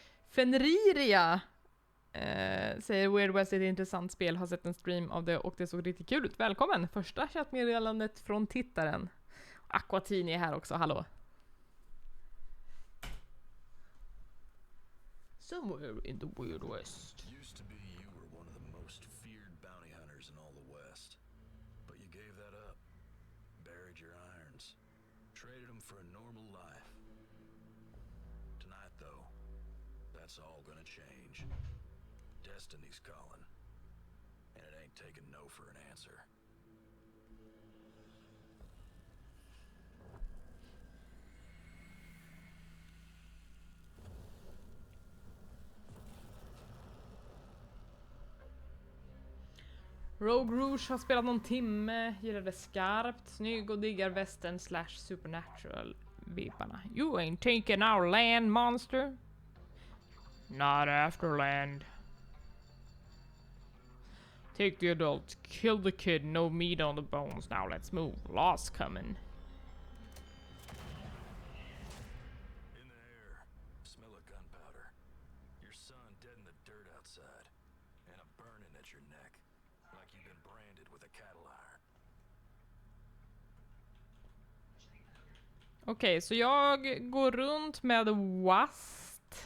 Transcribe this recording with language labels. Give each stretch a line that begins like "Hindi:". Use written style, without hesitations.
Swedish: Fenriria säger Weird West är ett intressant spel. Har sett en stream av det och det såg riktigt kul ut. Välkommen! Första chattmeddelandet från tittaren. Aquatini är här också, hallå.
English: Somewhere in the Weird West. Used to be you were one of the most feared bounty hunters in all the West. But you gave that up. Buried your irons. Traded them for a normal life. Tonight, though, that's all gonna change. Destiny's calling. And it ain't taking no for an answer.
Swedish: Rogue Rouge har spelat någon timme, gillade skarpt, snygg och diggar western / supernatural vibbarna.
English: You ain't taking our land, monster. Not after land. Take the adult, kill the kid, no meat on the bones. Now let's move. Lost coming. In the air, smell of gunpowder. Your son dead in the dirt outside. And a burning at your neck. Like you've been branded with a cattle iron.
Swedish: Okej, så jag går runt med Wast.